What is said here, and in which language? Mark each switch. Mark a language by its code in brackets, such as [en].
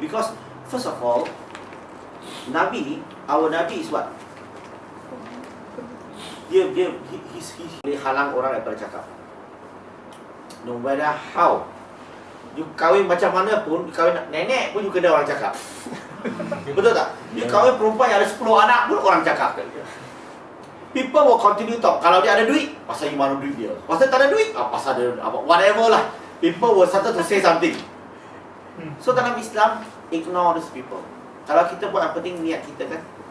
[en] Because first of all, our Nabi is what? [ms] Dia halang orang daripada cakap. [en] No matter how. You [ms] kahwin macam mana pun, [en] you [ms] kahwin nenek pun you kena orang cakap. Betul tak? [en] You [ms] kahwin perempuan yang ada 10 anak pun orang cakap. [en] People will continue talk. [ms] Kalau dia ada duit, pasal you mana duit dia. Pasal tak ada duit, pasal dia apa, [en] whatever lah. People will start to say something. So [ms] dalam [en] Islam, ignore these people. [ms] Kalau kita buat yang penting niat kita kan.